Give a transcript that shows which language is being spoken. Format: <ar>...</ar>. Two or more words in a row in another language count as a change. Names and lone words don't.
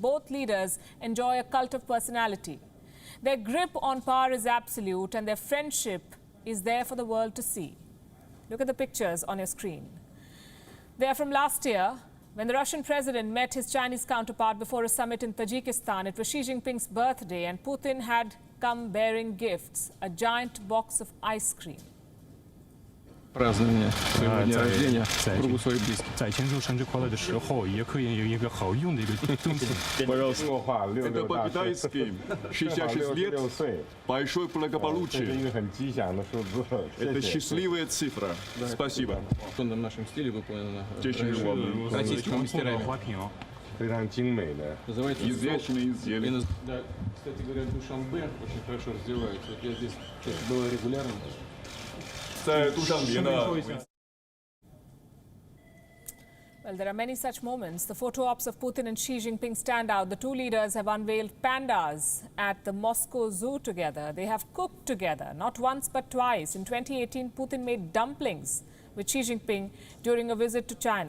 <en>Both leaders enjoy a cult of personality. Their grip on power is absolute, and their friendship is there for the world to see. Look at the pictures on your screen. They are from last year, when the Russian president met his Chinese counterpart before a summit in Tajikistan. It was Xi Jinping's birthday, and Putin had come bearing gifts, a giant box of ice cream.</en> <ru>Празднование своего дня рождения в кругу своих близких.</ru> <zh>在庆祝生日快乐的时候，也可以有一个好用的一个东西。</zh> <ru>Пожалуйста, это по-китайски. 66 лет, большое благополучие. Это счастливая цифра. Спасибо. В тонном нашем стиле выполнено российскими мастерами.</ru> <zh>非常精美的，</zh> <ru>Изящные изделия. Да, кстати говоря, Душанбе очень хорошо развивается. Вот я здесь было регулярно.</ru> <en>Well, there are many such moments. The photo ops of Putin and Xi Jinping stand out. The two leaders have unveiled pandas at the Moscow Zoo together. They have cooked together, not once but twice. In 2018, Putin made dumplings with Xi Jinping during a visit to China.</en>